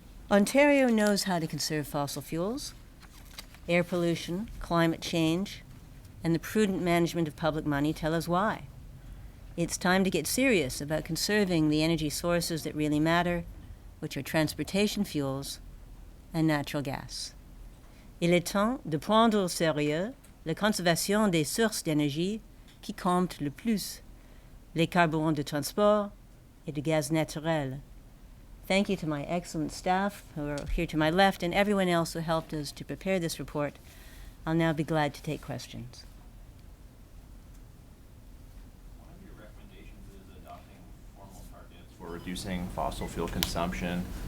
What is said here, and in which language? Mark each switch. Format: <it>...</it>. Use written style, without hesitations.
<en>Ontario knows how to conserve fossil fuels. Air pollution, climate change, and the prudent management of public money tell us why. It's time to get serious about conserving the energy sources that really matter, which are transportation fuels and natural gas.</en> <fr>Il est temps de prendre au sérieux la conservation des sources d'énergie qui comptent le plus, les carburants de transport et de gaz naturel.</fr> <en>Thank you to my excellent staff who are here to my left and everyone else who helped us to prepare this report. I'll now be glad to take questions. One of your recommendations is adopting formal targets for reducing fossil fuel consumption.</en>